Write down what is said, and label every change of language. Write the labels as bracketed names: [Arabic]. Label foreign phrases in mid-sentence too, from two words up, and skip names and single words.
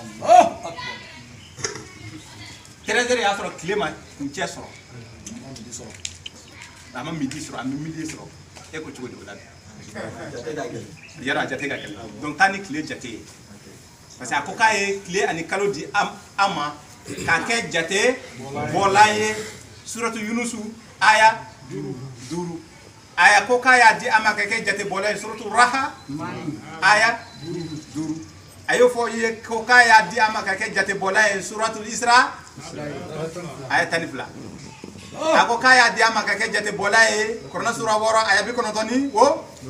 [Bambara] 13h y'a sɔrɔ tile ma kuncɛ sɔrɔ a ma midi sɔrɔ a ma midi sɔrɔ e ko cogo di o la yɔrɔ a jate ka gɛlɛn donc taa ni tile jate ye [French] parce que [Bambara] a ko k'a ye tile ani kalo di an ma k'a kɛ jate bɔlan ye suratu Yunusu aya 5 aya ko k'a y'a di an ma k'a kɛ jate bɔlan ye suratu Raha aya 5 a y'o fɔ ye ko k'a y'a di an ma k'a kɛ jate bɔlan ye suratu Isra aya 12 a ko k'a y'a di an ma k'a kɛ jate bɔlan ye Kuranɛ sura 6 aya 97